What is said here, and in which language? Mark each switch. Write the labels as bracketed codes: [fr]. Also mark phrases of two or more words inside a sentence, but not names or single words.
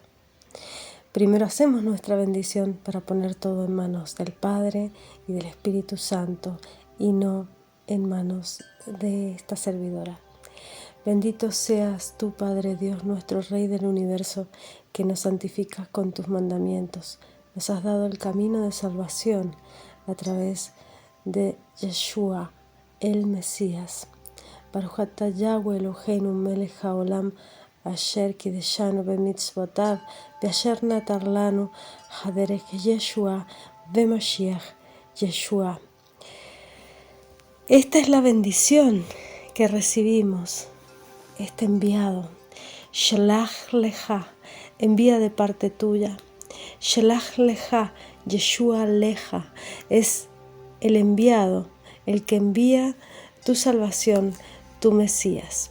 [es] Primero hacemos nuestra bendición para poner todo en manos del Padre y del Espíritu Santo y no en manos de esta servidora. Bendito seas tú, Padre Dios, nuestro Rey del universo, que nos santificas con tus mandamientos. Nos has dado el camino de salvación a través de Yeshua, el Mesías. [he] ברוך אתה יהוה אלוהינו מלך העולם אשר קידשנו במצוותיו ואשר נתר לנו הדרך ישוע ומשיח ישוע. [es] Esta es la bendición que recibimos, este enviado. [he] שלח לך, [es] envía de parte tuya. [he] שלח לך, ישוע לך, [es] es el enviado, el que envía tu salvación, tu Mesías.